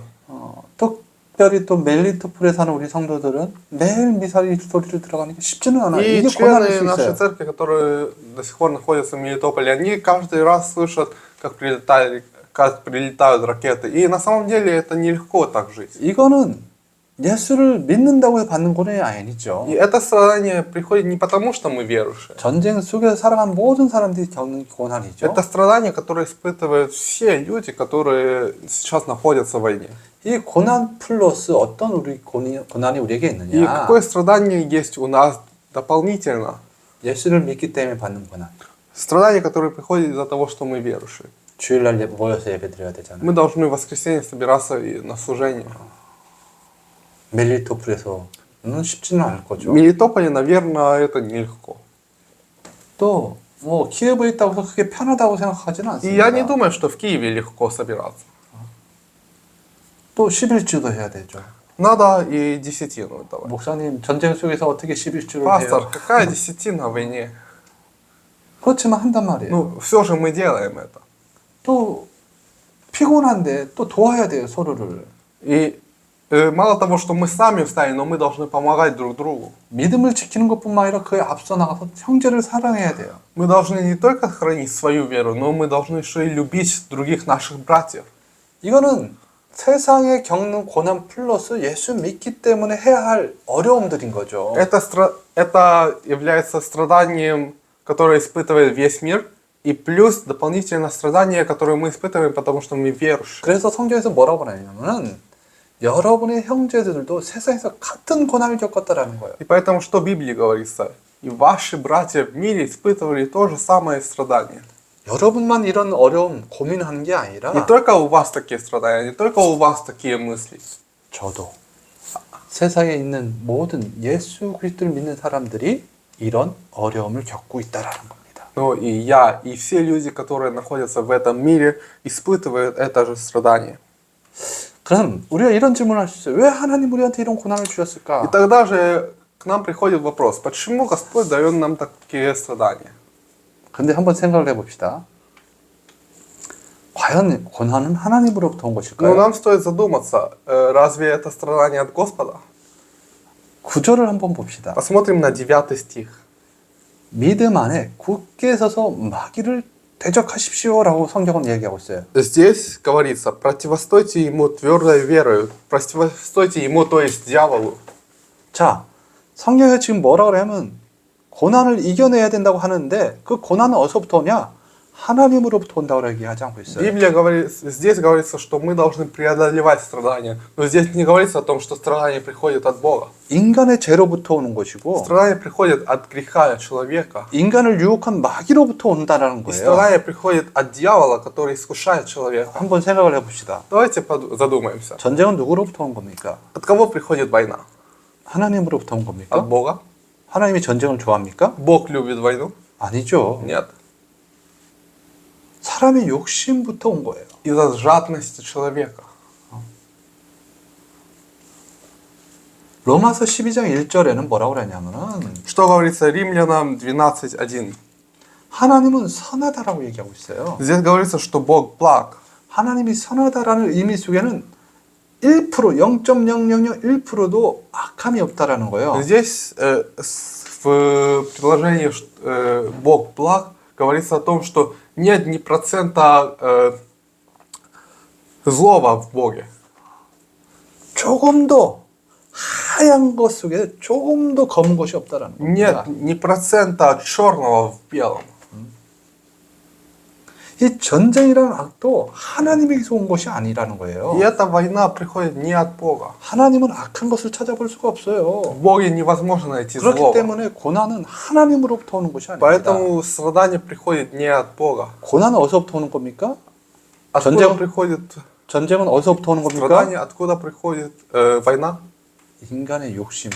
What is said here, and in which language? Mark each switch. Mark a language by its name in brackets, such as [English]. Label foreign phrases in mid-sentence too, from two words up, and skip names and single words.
[Korean] 특별히 또 멜리토폴에 사는 우리 성도들은 매일 미사일 소리를 들어가니까 쉽지는 않아요. [Russian] И [Korean] 이게 고난일 [Russian] члены [Korean] 수 [Russian] нашей [Korean] 있어요. [Russian] церкви, которые до сих пор находятся в Мелитополе, они каждый раз слышат, как прилетают ракеты. И на самом деле это нелегко так жить. [Korean] 이거는 예수를 믿는다고 해서 받는 고난이 아니죠. [Russian] И это страдание приходит не потому, что мы верующие. [Korean] 전쟁 속에서 살아간 모든 사람들이 겪는 고난이죠. [Russian] Это страдание, которое испытывают все люди, которые сейчас находятся в войне. [Korean] 이 고난 플러스 어떤 우리 고난이 우리에게 [Russian] И [Korean] 있느냐? [Russian] какое страдание есть у нас дополнительно? [Korean] 예수를 믿기 때문에 받는 고난. [Russian] Страдание, которое приходит из-за того, что мы верующие. [Korean] 주일날 모여서 예배드려야 되잖아요. [Russian] Мы должны в воскресенье собираться на служение. [Korean] 멜리토폴에서는 쉽지는 않을 [Russian] В [Korean] 거죠. [Russian] Мелитополе, наверное, это нелегко. [Korean] 또 뭐 키예브에 있다고 해서 그게 편하다고 생각하지는 [Russian] И я не [Korean] 않습니다. [Russian] думаю, что в Киеве легко собираться. [Korean] 또 11주도 해야 되죠. [Russian] Надо и десятину давать. [Korean] 목사님 전쟁 속에서 어떻게 11주를 [Russian] Пастор, [Korean] 해요? [Russian] какая десятина в войне? [Korean] 그렇지만 한단 말이에요. [Russian] Ну, все же мы делаем это. [Korean] 또 피곤한데 또 도와야 돼요, 서로를. [Russian] И мало того, что мы сами устали, но мы должны помогать друг другу. [Korean] 믿음을 지키는 것뿐만 아니라 그에 앞서 나가서 형제를 사랑해야 돼요. [Russian] Мы должны не только хранить свою веру, но мы должны еще и любить других наших братьев. [Korean] 이거는 세상에 겪는 고난 플러스 예수 믿기 때문에 해야 할 어려움들인 거죠. [Russian] Это является страданием, которое испытывает весь мир, и плюс дополнительное страдание, которое мы испытываем, потому что мы верующие. [Korean] 그래서 성경에서 뭐라고 하냐면은 여러분의 형제들도 세상에서 같은 고난을 겪었다라는 거예요. [Russian] И поэтому что в Библии говорится? И ваши братья в мире испытывали то же самое страдание. [Korean] 여러분만 이런 어려움 고민하는 게 [Russian] Не [Korean] 아니라 [Russian] только у вас такие страдания, не только у вас такие мысли. [Korean] 저도 세상에 있는 모든 예수 그리스도를 믿는 사람들이 이런 어려움을 겪고 있다라는 겁니다. [Russian] Но и я, и все люди, которые находятся в этом мире, испытывают это же страдание. [Korean] 그럼 우리가 이런 질문을 할 수 있어요. 왜 하나님 우리한테 이런 고난을 [Russian] И [Korean] 주셨을까? [Russian] тогда же к нам приходит вопрос, почему Господь дает нам такие страдания? [Korean] 근데 한번 생각을 해봅시다. 과연 고난은 하나님으로부터 온 [Russian] Но [Korean] 것일까요? [Russian] нам стоит задуматься, разве это страдание от Господа? [Korean] 구절을 한번 봅시다. [Russian] Посмотрим на 9 стих. [Korean] 믿음 안에 굳게 서서 마귀를 대적하십시오라고 성경은 얘기하고 있어요. [Russian] Здесь говорится, противостойте ему твердой верою, противостойте ему, то есть дьяволу. [Korean] 자, 성경에 지금 뭐라 그러냐면 고난을 이겨내야 된다고 하는데 그 고난은 어디서부터 오냐? 하나님으로부터 온다고 얘기하지 않고 있어요. [Russian] Библия говорит, здесь говорится, что мы должны преодолевать страдания. Но здесь не говорится о том, что страдания приходят от Бога. [Korean] 인간의 죄로부터 오는 것이고 [Russian] Страдания приходят от греха человека. [Korean] 인간을 유혹한 마귀로부터 온다라는 [Russian] И [Korean] 거예요. [Russian] страдания приходят от дьявола, который искушает человека. [Korean] 한번 생각을 해봅시다. [Russian] Давайте задумаемся. [Korean] 전쟁은 누구로부터 온 겁니까? [Russian] От кого приходит война? [Korean] 하나님으로부터 온 [Russian] От [Korean] 겁니까? [Russian] Бога? [Korean] 하나님이 전쟁을 좋아합니까? [Russian] Бог любит войну? [Korean] 아니죠. [Russian] Нет. [Korean] 사람의 욕심부터 온 거예요. [Russian] Из-за жадности человека. [Korean] 로마서 12장 1절에는 뭐라고 그러냐면은 [Russian] Что говорится Римлянам 12:1? [Korean] 하나님은 선하다라고 얘기하고 있어요. [Russian] Здесь говорится, что Бог благ. [Korean] 하나님이 선하다라는 의미 속에는 1%, 0.0001%도 악함이 없다라는 거예요. [Russian] Здесь в предложении Бог благ говорится о том, что нет ни процента злого в Боге. [Korean] 조금 더 하얀 것 속에 조금 더 검은 것이 없다라는 겁니다. [Russian] Нет ни процента черного в белом. [Korean] 이 전쟁이라는 악도 하나님에게서 온 것이 아니라는 거예요. [Russian] И эта война приходит не от Бога. [Korean] 하나님은 악한 것을 찾아볼 수가 없어요. [Russian] В Боге невозможно найти [Korean] 그렇기 [Russian] злого. [Korean] 때문에 고난은 하나님으로부터 오는 것이 아닙니다. [Russian] Поэтому страдание приходит не от Бога. [Korean] 고난은 어디서부터 오는 겁니까? [Russian] Откуда приходит [Korean] 전쟁은 어디서부터 오는 겁니까? [Russian] страдание? Откуда приходит война? [Korean] 인간의 욕심이에요.